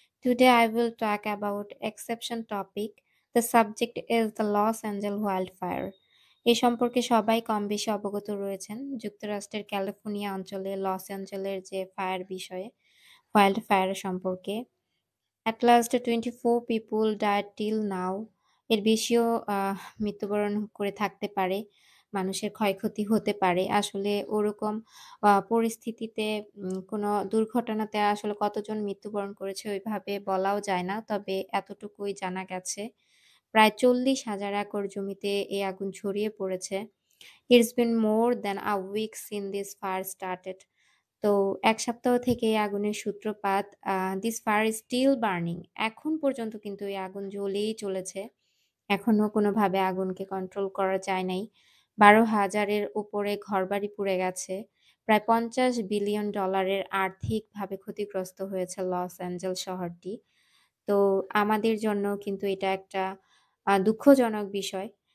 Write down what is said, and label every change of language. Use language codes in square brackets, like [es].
[en] Today I will talk about exception topic. The subject is the Los Angeles wildfire. [bn] এই সম্পর্কে সবাই কম বেশি অবগত রয়েছেন। যুক্তরাষ্ট্রের ক্যালিফোর্নিয়া অঞ্চলে লস অ্যাঞ্জেলের যে ফায়ার বিষয়ে ওয়াইল্ড ফায়ার সম্পর্কে [en] At last 24 people died till now. [bn] এর বেশিও মৃত্যুবরণ করে থাকতে পারে। মানুষের ক্ষয়ক্ষতি হতে পারে। আসলে ওরকম পরিস্থিতিতে কোনো দুর্ঘটনাতে আসলে কতজন মৃত্যুবরণ করেছে ওইভাবে বলাও যায় না। তবে এতটুকুই জানা গেছে। প্রায় ৪০,০০০ একর জমিতে এই আগুন ছড়িয়ে পড়েছে। [en] It's been more than a week since this fire started. [bn] তো ১ সপ্তাহ থেকে এই আগুনের সূত্রপাত। [en] This fire is still burning. [bn] এখন পর্যন্ত কিন্তু এই আগুন জ্বলেই চলেছে। এখনো কোনোভাবে আগুনকে কন্ট্রোল করা যায় নাই। ১২,০০০ এর উপরে ঘরবাড়ি পুড়ে গেছে। প্রায় $৫০ বিলিয়ন আর্থিকভাবে ক্ষতিগ্রস্ত হয়েছে লস অ্যাঞ্জেলস শহরটি। তো আমাদের জন্য কিন্তু এটা একটা দুঃখজনক বিষয়।